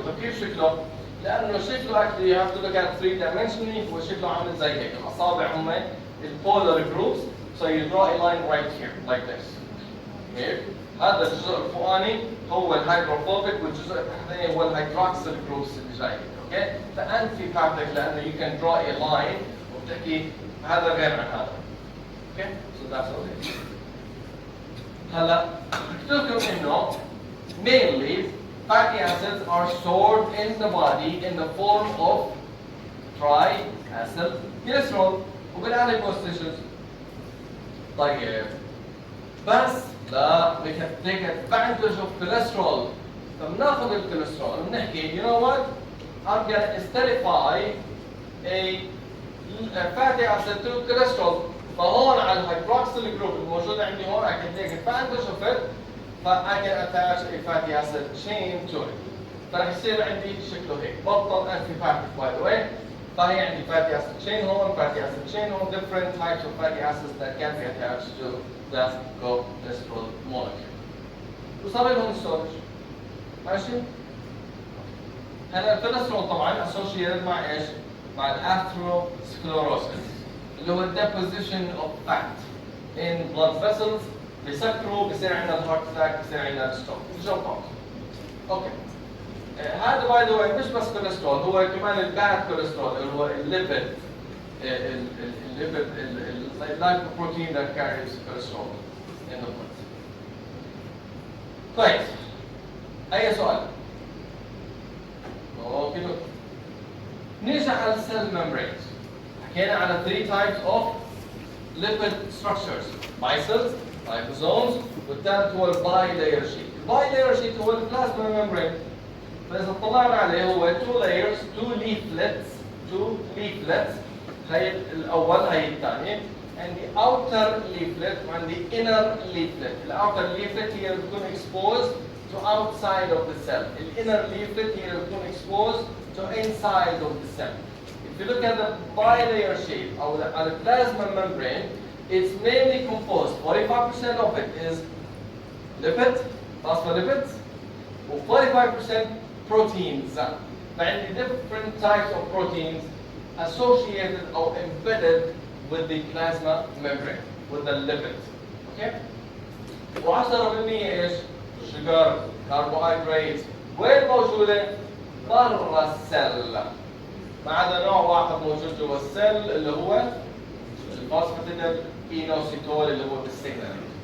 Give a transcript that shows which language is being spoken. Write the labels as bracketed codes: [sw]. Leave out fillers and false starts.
[ar] طيب كيف شكله؟ لانه شكله actually you have to look at 3 dimensionally هو شكله عامل زي هيك، الاصابع هم البولار جروبس [en] so you draw a line right here like this. [ar] هيك هذا الجزء الفوقاني هو الهيدروفوبيك والجزء التحتاني هو الهيدروكسيل جروبس اللي جاي. اوكي؟ فانتيباثيك لانه [en] you can draw a line [ar] وبتحكي هذا غير عن هذا. [en] Okay? so that's all it is. [ar] هلا قلت لكم انه [en] mainly fatty acids are stored in the body in the form of triacyl glycerol وبالادipose tissues. [ar] طيب بس لا [en] we can take advantage of cholesterol. [ar] فبناخذ الكوليسترول وبنحكي [en] you know what I'm gonna esterify a fatty acid to cholesterol. [ar] فهون على الهيدروكسيل جروب الموجودة عندي هون [en] I can take advantage of it. I can attach a fatty acid chain to it. [ar] فرح يصير عندي شكله هيك. بطل [en] antibiotic by the way. [ar] فهي عندي [en] fatty acid chain هون, fatty acid chain هون, different types of fatty acids that can be attached to the cholesterol molecule. [ar] وصار لهم storage. ماشي؟ هلا الكوليسترول طبعا associated مع ايش؟ مع atherosclerosis اللي هو [en] deposition of fat in blood vessels [ar] بيسكروا بصير عندنا الهارت اتاك بصير عندنا ستروك. جمب اوت. اوكي. هذا باي ذا واي مش بس كوليسترول هو كمان الباد كوليسترول اللي هو الليبيد الليبيد اللايبوبروتين [en] that carries cholesterol in the blood. [ar] طيب أي سؤال؟ اوكي نيجي على السيل membranes. [en] حكينا على 3 types of lipid structures micelles, liposomes [ar] والثالث هو الباي لاير شيت. الباي لاير شيت هو البلازما ممبرين. فإذا طلعنا عليه هو 2 layers 2 leaflets هي الأول هي الثاني [en] and the outer leaflet and the inner leaflet. The outer leaflet [ar] هي بتكون [en] exposed to outside of the cell. The inner leaflet [ar] هي بتكون [en] exposed to inside of the cell. If you look at the bilayer shape or the plasma membrane, it's mainly composed. 45% of it is lipid, phospholipids, and 45% proteins. And different types of proteins associated or embedded with the plasma membrane, with the lipids. Okay? [ar] و10% ايش؟ [en] sugar, carbohydrates. [ar] وين موجودة؟ برا السل. ما عدا نوع واحد موجود جوا السل اللي هو الفوسفاتيديل اينوسيتول اللي هو بالسيجنال.